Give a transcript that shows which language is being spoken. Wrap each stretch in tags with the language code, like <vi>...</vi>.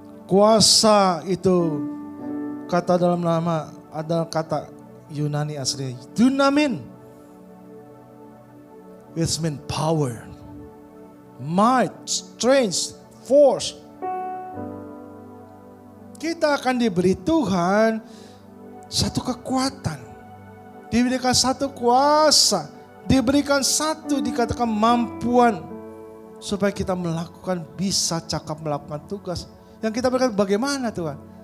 <id>Kuasa itu kata dalam nama adalah kata Yunani asli dunamin.</id> <en>It means power, might, strength, force.</en> <id>Kita akan diberi Tuhan satu kekuatan. Diberikan satu kuasa, diberikan satu dikatakan mampuan supaya kita bisa cakap melakukan tugas. Yang kita berikan bagaimana Tuhan?</id>